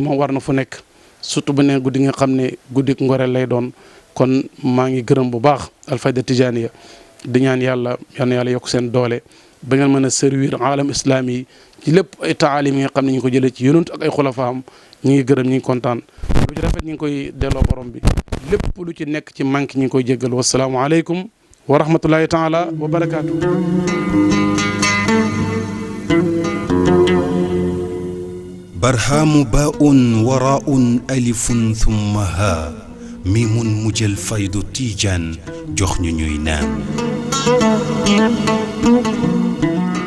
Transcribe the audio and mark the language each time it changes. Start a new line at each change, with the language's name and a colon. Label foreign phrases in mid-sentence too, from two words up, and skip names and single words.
Wolof: moom war na fu nekk surtout bu ne guddi nga xam ne guddi ngoreel lay doon kon maa ngi gërëm bu baax Alfayda Tijaaniya di ñaan yàlla yal na yàlla yokk seen doole ba ngeen mën a servir
Arabic: عالم الإسلام
Wolof: yi ci lépp ay taalim yi nga xam ne ñu ngi ko jëlee ci yonent ak ay xulafaam ñu ngi gërëm ñu ngi kontaan lu ci rafet ñu ngi koy delloo borom bi lépp lu ci nekk ci manque ñu ngi koy jéggal
Arabic: والسلام عليكم ورحمة الله تعالى وبركاته. برهام باء وراء ألف ثم ها ميم مجل فيض تيجان جخن نينان